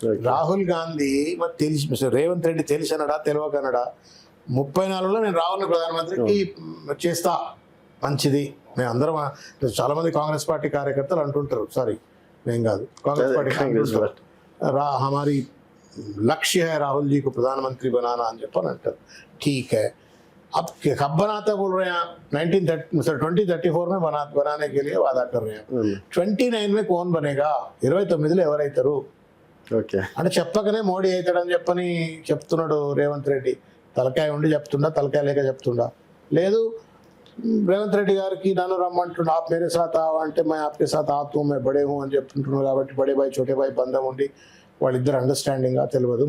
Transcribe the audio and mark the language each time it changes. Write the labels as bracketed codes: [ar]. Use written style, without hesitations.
[te] రాహుల్ గాంధీ మరి తెలిసి, రేవంత్ రెడ్డి తెలిసినడా తెలియకనడా, 34లో నేను రాహుల్ని ప్రధానమంత్రికి చేస్తా, మంచిది. మేము అందరం, చాలా మంది కాంగ్రెస్ పార్టీ కార్యకర్తలు అంటుంటారు, సారీ నేను కాదు, కాంగ్రెస్ పార్టీ [hi] हमारी लक्ष्य है राहुल जी को प्रधानमंत्री बनाना [te] అని చెప్పని అంటారు. [hi] ठीक है, अब कब बनाता बोल रहे हैं आप? 2034 में बनाने के लिए वादा कर रहे हैं. 29 में कौन बनेगा? [te] 29లో ఎవరైతారు [en] okay [te] అంటే చెప్పకనే మోడీ అవుతాడని చెప్పని చెప్తున్నాడు రేవంత్ రెడ్డి. తలకాయ ఉండి చెప్తుండా, తలకాయ లేక చెప్తుండా? లేదు, రేవంత్ రెడ్డి గారికి నన్ను రమ్మంటుండ, [hi] ఆప్ మేరే సాత్ ఆవా [te] అంటే [hi] మే ఆప్కే సాత్ ఆతూ మే బడే హూ [te] అని చెప్తుంటున్నాడు. కాబట్టి బడే బాయ్ చోటే బాయ్ బంధం ఉండి వాళ్ళిద్దరు అండర్స్టాండింగ్గా తెలియదు.